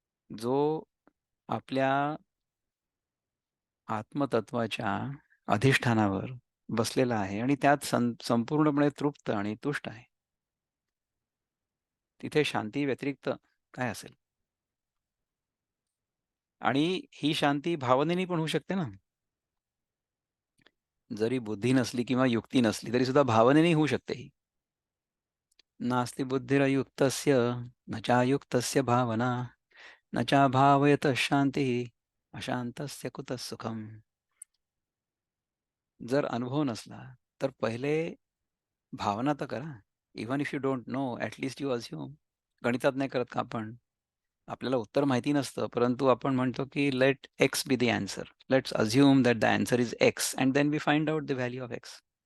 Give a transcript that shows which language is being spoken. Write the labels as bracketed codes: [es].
[mr] जो आपल्या आत्मतत्वाच्या अधिष्ठानावर बसलेला आहे आणि त्यात संपूर्णपणे तृप्त आणि तुष्ट आहे. तिथे शांती व्यतिरिक्त काय असेल? आणि ही शांती भावनेने पण होऊ शकते ना. जरी बुद्धी नसली किंवा युक्ती नसली, तरी सुद्धा भावनेने होऊ शकते ही. [sa] नास्ति बुद्धिरयुक्तस्य न चायुक्तस्य भावना न चाभावयतः शांतिः अशांतस्य कुतः सुखम्. [mr] जर अनुभव नसला, तर पहिले भावना तर करा. [en] Even if you don't know, at least you assume. [mr] गणितात नाही करत का आपण? आपल्याला उत्तर माहिती नसतं, परंतु आपण म्हणतो की [en] Let X be the answer. Let's assume that the answer is X and then we find out the value of X.